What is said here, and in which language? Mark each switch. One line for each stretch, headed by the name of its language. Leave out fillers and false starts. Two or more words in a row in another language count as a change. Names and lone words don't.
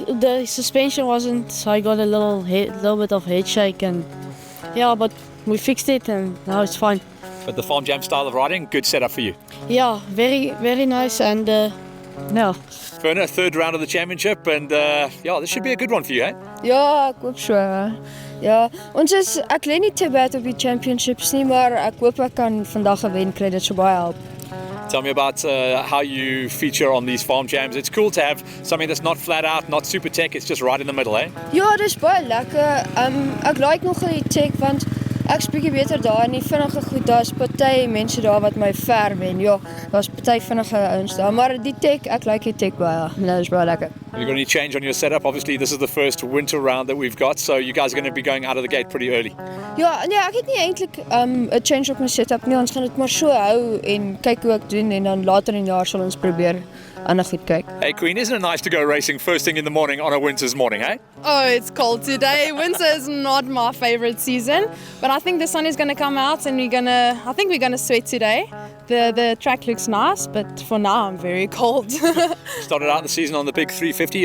English: The suspension wasn't, so I got a little bit of head shake, and yeah, but we fixed it and now it's fine. But the Farm Jam style of riding, good setup for you. Yeah, very, very nice, and yeah. Verena, third round of the championship, and yeah, this should be a good one for you, eh?
Afrikaans: Ja, ek hoop so. Ja, ek lê nie te bad op die championships nie, maar ek hoop ek kan vandag 'n wen kry, dit sou baie help.
English: Tell me about how you feature on these Farm Jams. It's cool to have something that's not flat out, not super tech, it's just right in the middle, eh?
Afrikaans: Ja, dis baie lekker. Ek like nogal die tech want ek's bietjie beter daar en die vinnige goed. Daar's party mense daar wat my ver wen. Ja, daar's party vinnige ouens daar, maar die tech, ek like die tech baie. Nou is baie lekker.
English: Have you got any change on your setup? Obviously, this is the first winter round that we've got, so you guys are going to be going out of the gate pretty early.
Afrikaans: Ja, nee, ek het nie eintlik 'n change op my setup nie. Ons gaan dit maar so hou en kyk hoe ek doen en dan later in die jaar sal ons probeer ander goed kyk.
English: Hey Queen, isn't it nice to go racing first thing in the morning on a winter's morning, eh? Oh, it's cold today. Winter is not my favorite season, but I think the sun is going to come out and I think we're going to sweat today. The track looks nice, but for now I'm very cold. Started out the season on the big 350.